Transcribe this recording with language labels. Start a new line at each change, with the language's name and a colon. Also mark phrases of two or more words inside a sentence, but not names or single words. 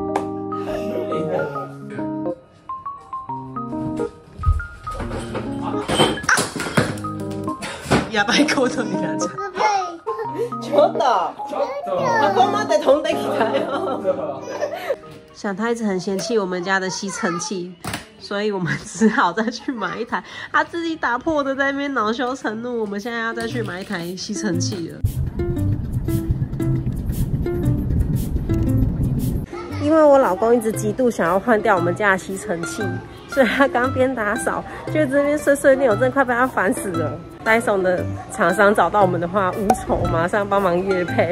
Japanese: やばいことになっちゃう。ちょっと。あ、ここまで飛んできたよ。
Chinese: 小太一直很嫌弃我们家的吸尘器，所以我们只好再去买一台。他自己打破的，在那边恼羞成怒。我们现在要再去买一台吸尘器了。因为我老公一直极度想要换掉我们家的吸尘器，所以他刚边打扫，就这边碎碎念，我真的快被他烦死了。Dyson 的厂商找到我们的话，无愁，马上帮忙业配。